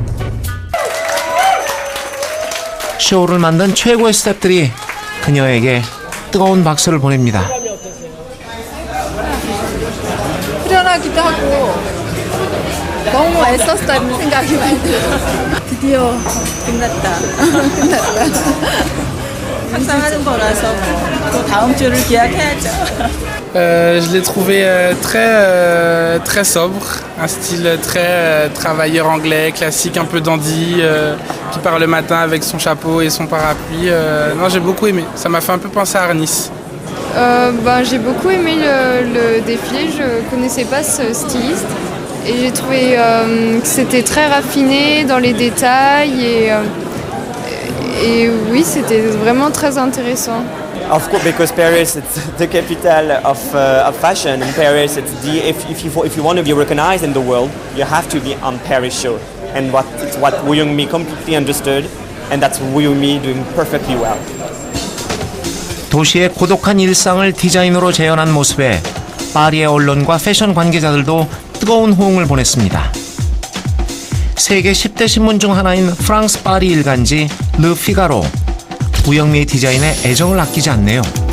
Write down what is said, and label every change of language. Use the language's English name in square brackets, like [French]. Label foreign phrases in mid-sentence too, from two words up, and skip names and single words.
[Korean] 쇼를 만든 최고의 스태프들이 그녀에게 뜨거운 박수를 보냅니다. 후련하기도 하고 너무 애썼다는 생각이 많이 들어요. 드디어 끝났다. 항상 하는 거라서 또 다음 주를 기약해야죠. [French] Je l'ai trouvé très sobre, un style très travailleur anglais, classique, un peu dandy, qui part le matin avec son chapeau et son parapluie. Non, j'ai beaucoup aimé, ça m'a fait un peu penser à Arnis. J'ai beaucoup aimé le défilé, je ne connaissais pas ce styliste et j'ai trouvé que c'était très raffiné dans les détails et oui, c'était vraiment très intéressant. [English] Of course, because Paris it's the capital of fashion. In Paris, it's if you want to be recognized in the world, you have to be on Paris show. And it's what Woo Young-mi completely understood, and that's Woo Young-mi doing perfectly well. [Korean] 도시의 고독한 일상을 디자이너로 재현한 모습에 파리의 언론과 패션 관계자들도 뜨거운 호응을 보냈습니다. 세계 10대 신문 중 하나인 프랑스 파리 일간지 르 피가로, 우영미의 디자인에 애정을 아끼지 않네요.